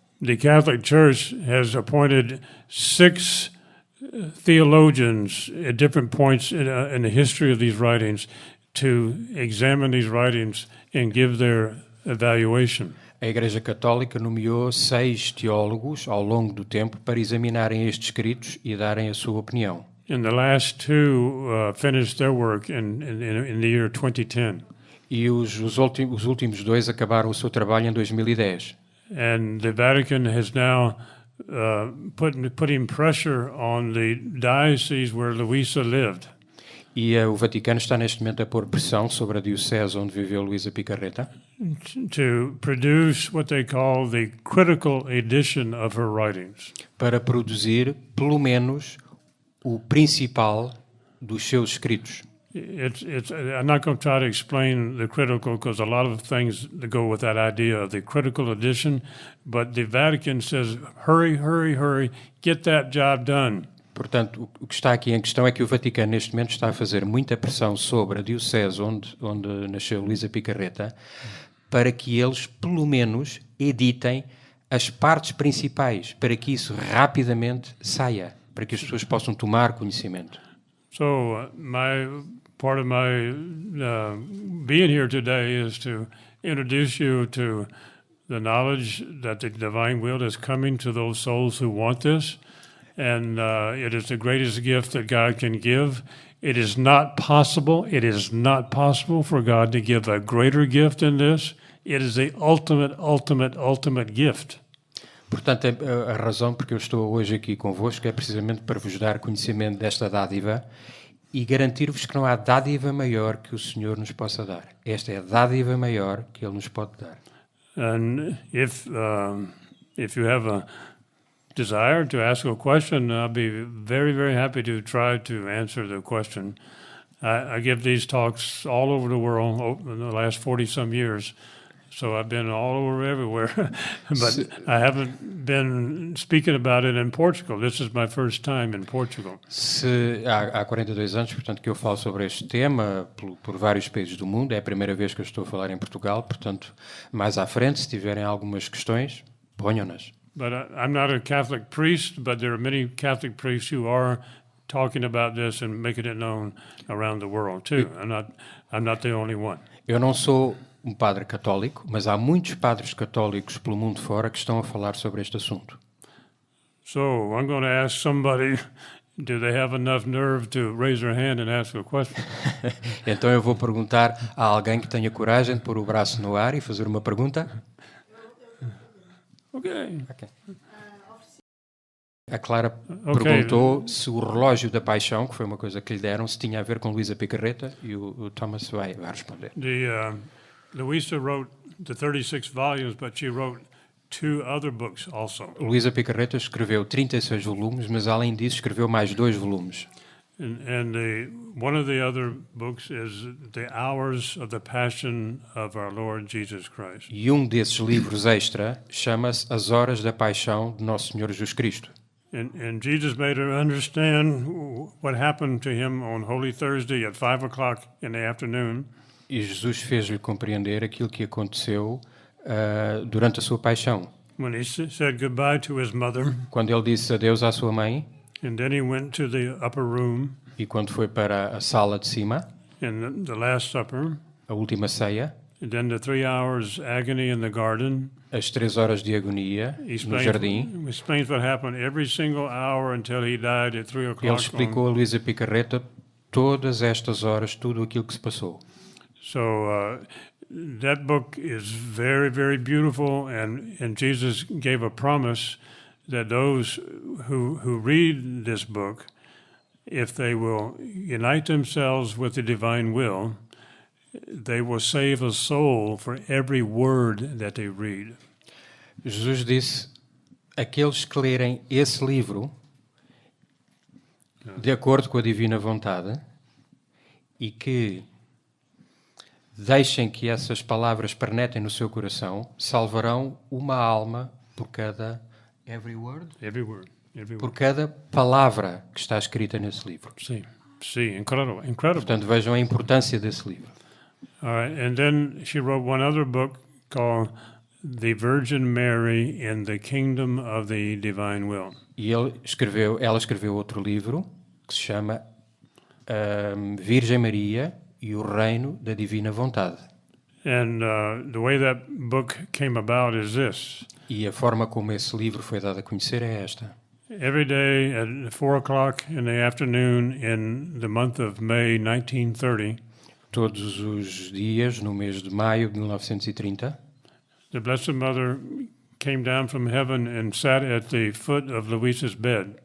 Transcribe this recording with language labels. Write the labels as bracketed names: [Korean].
[English] the Catholic Church has appointed 6 theologians at different points in the history of these writings to examine these writings and give their evaluation. [Portuguese] A Igreja Católica nomeou 6 teólogos ao longo do tempo para examinarem estes escritos e darem a sua opinião. [English] And the last 2 finished their work in the year 2010. [Portuguese] E os últimos 2 acabaram o seu trabalho em 2010. [English] And the Vatican has now putting pressure on the diocese where Luisa lived. [Portuguese] E o Vaticano está neste momento a pôr pressão sobre a diocese onde viveu Luisa Picarreta [English] to produce what they call the critical edition of her writings. [Portuguese] para produzir, pelo menos, o principal dos seus escritos. [English] I'm not going to try to explain the critical because a lot of things that go with that idea of the critical edition, but the Vatican says, hurry, hurry, hurry, get that job done. [Portuguese] Portanto, o que está aqui em questão é que o Vaticano, neste momento, está a fazer muita pressão sobre a diocese onde nasceu Luisa Picarreta para que eles, pelo menos, editem as partes principais, para que isso rapidamente saia, para que as pessoas possam tomar conhecimento. [English] So part of my being here today is to introduce you to the knowledge that the divine will is coming to those souls who want this. And it is the greatest gift that God can give. It is not possible for God to give a greater gift than this. It is the ultimate gift. [Portuguese] Portanto, a razão porque eu estou hoje aqui convosco é precisamente para vos dar conhecimento desta dádiva e garantir-vos que não há dádiva maior que o Senhor nos possa dar. Esta é a dádiva maior que Ele nos pode dar. [English] And if you have a desire to ask a question, I'll be very, very happy to try to answer the question. I give these talks all over the world in the last 40-some years, so I've been all over everywhere, but I haven't been speaking about it in Portugal. This is my first time in Portugal. [Portuguese] Há 42 anos, portanto, que eu falo sobre este tema por vários países do mundo. É a primeira vez que eu estou a falar em Portugal, portanto, mais à frente, se tiverem algumas questões, ponham-nas. [English] But I'm not a Catholic priest, but there are many Catholic priests who are talking about this and making it known around the world too. I'm not the only one. [Portuguese] Eu não sou um padre católico, mas há muitos padres católicos pelo mundo fora que estão a falar sobre este assunto. [English] So I'm going to ask somebody, do they have enough nerve to raise their hand and ask a question? [Portuguese] Então eu vou perguntar a alguém que tenha coragem de pôr o braço no ar e fazer uma pergunta. [English] Okay. [Portuguese] A Clara perguntou se o relógio da paixão, que foi uma coisa que lhe deram, se tinha a ver com Luisa Picarreta, e o Thomas vai responder. [English] Luisa wrote the 36 volumes, but she wrote 2 other books also. [Portuguese] Luisa Picarreta escreveu 36 volumes, mas além disso escreveu mais 2 volumes. [English] And one of the other books is The Hours of the Passion of Our Lord Jesus Christ. [Portuguese] E um desses livros extra chama-se As Horas da Paixão de Nosso Senhor Jesus Cristo. [English] And Jesus made her understand what happened to him on Holy Thursday at 5 o'clock in the afternoon. [Portuguese] E Jesus fez-lhe compreender aquilo que aconteceu durante a sua paixão. [English] When he said goodbye to his mother. [Portuguese] Quando ele disse adeus à sua mãe. [English] And then he went to the upper room. [Portuguese] E quando foi para a sala de cima. [English] In the Last Supper. [Portuguese] A última ceia. [English] And then the 3 hours agony in the garden. [Portuguese] As 3 horas de agonia no jardim. [English] He explains what happened every single hour until he died at 3 o'clock. [Portuguese] Ele explicou a Luisa Picarreta todas estas horas, tudo aquilo que se passou. [English] So that book is very, very beautiful, and Jesus gave a promise that those who read this book, if they will unite themselves with the divine will, they will save a soul for every word that they read. [Portuguese] Jesus disse: aqueles que lerem esse livro de acordo com a divina vontade e que deixem que essas palavras pernetrem no seu coração, salvarão uma alma por cada [English] every word. [Portuguese] Por cada palavra que está escrita nesse livro. Sim, [English] incredible. [Portuguese] Portanto, vejam a importância desse livro. [English] All right, and then she wrote one other book called the Virgin Mary in the Kingdom of the Divine Will. [Portuguese] E ela escreveu outro livro que se chama Virgem Maria e o Reino da Divina Vontade. [English] And the way that book came about is this. [Portuguese] E a forma como esse livro foi dado a conhecer é esta. [English] Every day at 4:00 in the afternoon in the month of May 1930, [Portuguese] Todos os dias, no mês de maio de 1930, [English] the Blessed Mother came down from heaven and sat at the foot of Louisa's bed.